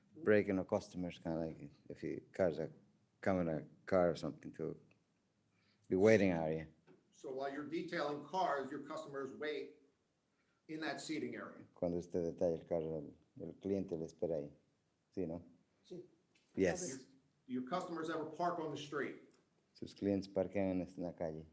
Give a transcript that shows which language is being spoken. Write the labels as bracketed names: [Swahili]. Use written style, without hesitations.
[English] Break-in or customers, kind of like if you cars are coming a car or something to the waiting area. So while you're detailing cars, your customers wait in that seating area. [Spanish] Cuando usted detalla el carro, el cliente le espera ahí. ¿Sí, no? Sí. [English] Yes. Do your customers ever park on the street? [Spanish] Sus clientes parquean en la calle.